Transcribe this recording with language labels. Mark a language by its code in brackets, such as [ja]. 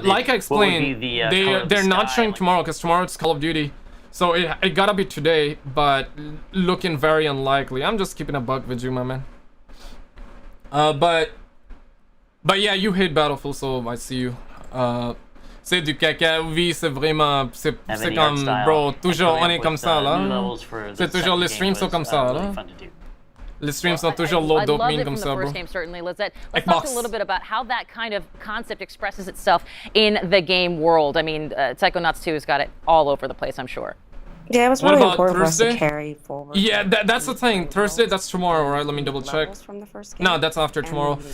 [en] Like I explained, they're not showing tomorrow because tomorrow it's Call of Duty. So it gotta be today, but looking very unlikely. I'm just keeping a buck with you, my man. But yeah, you hate Battlefield, so I see you. [fr] C'est du caca, oui, c'est vraiment, c'est comme, bro, toujours on est comme ça là. C'est toujours les streams sont comme ça là. Les streams sont toujours [en] low dopamine [fr] comme ça, bro. [en] Certainly, Lizette. Let's talk a little bit about how that kind of concept expresses itself in the game world. I mean, Psychonauts 2 has got it all over the place, I'm sure. Yeah, it was really important for us to carry forward. Yeah, that's the thing. Thursday, that's tomorrow, right? Let me double check. No, that's after tomorrow.